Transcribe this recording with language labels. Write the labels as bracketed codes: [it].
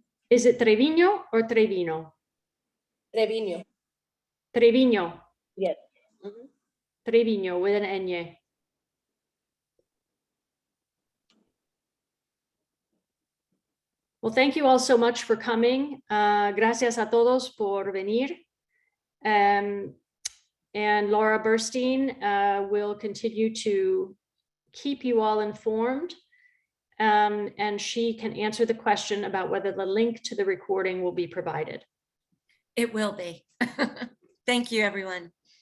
[en] Is it Trevino or Trevino? Trevino. Trevino. Yes. Mhm. Trevino with an N. Well, thank you all so much for coming. [es] Gracias a todos por venir. [en] And Laura Burstein will continue to keep you all informed. And she can answer the question about whether the link to the recording will be provided. It will be. Thank you, everyone.